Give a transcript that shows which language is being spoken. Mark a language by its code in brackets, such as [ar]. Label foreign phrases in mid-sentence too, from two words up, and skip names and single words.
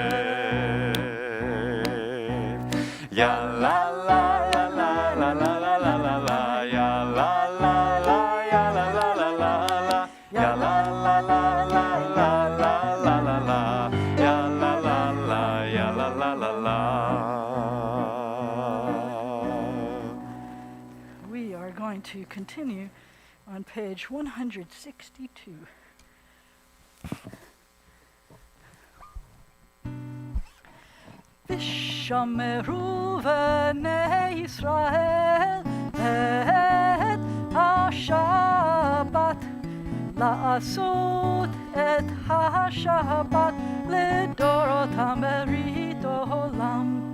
[en] Ya la la la la la la la la la la, ya la la la ya la la la la la, ya la la la la la la la la la, ya la la la ya la la la la. We are to continue on page 162. [he] ושמרו בני ישראל את השבת לעשות את השבת לדורותם ברית עולם.